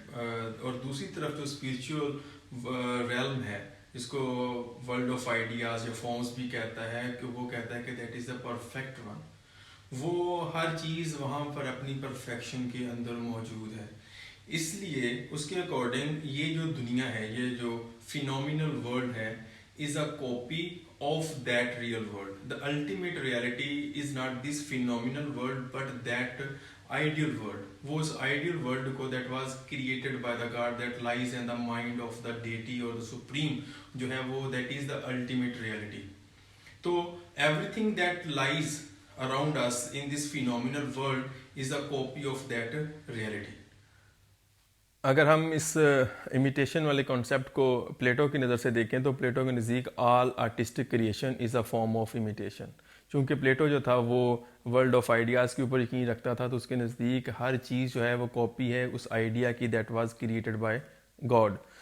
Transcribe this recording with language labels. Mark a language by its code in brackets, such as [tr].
[ur] اور دوسری طرف جو اسپریچول ریلم ہے، اس کو ورلڈ آف آئیڈیاز یا فارمز بھی کہتا ہے، کہ وہ کہتا ہے کہ [en] That is the perfect one. [ur] وہ ہر چیز وہاں پر اپنی پرفیکشن کے اندر موجود ہے. اس لیے اس کے اکارڈنگ یہ جو دنیا ہے، یہ جو فینومینل ورلڈ ہے، [en] is a copy of that real world. The ultimate reality is not this phenomenal world but that ideal world. [ur] وہ اس [en] ideal world کو that was created by the God that lies in the mind of the deity or the supreme [ur] جو ہے وہ [en] that is the ultimate reality. تو everything that lies around us in this phenomenal world is a copy of that reality. [ur] اگر ہم اس imitation والے concept کو Plato کی نظر سے دیکھیں تو پلیٹو کے نزدیک [en] All artistic creation is a form of imitation. [ur] چونکہ پلیٹو جو تھا وہ ورلڈ آف آئیڈیاز کے اوپر یقین رکھتا تھا، تو اس کے نزدیک ہر چیز جو ہے وہ کاپی ہے اس آئیڈیا کی [en] That was created by God.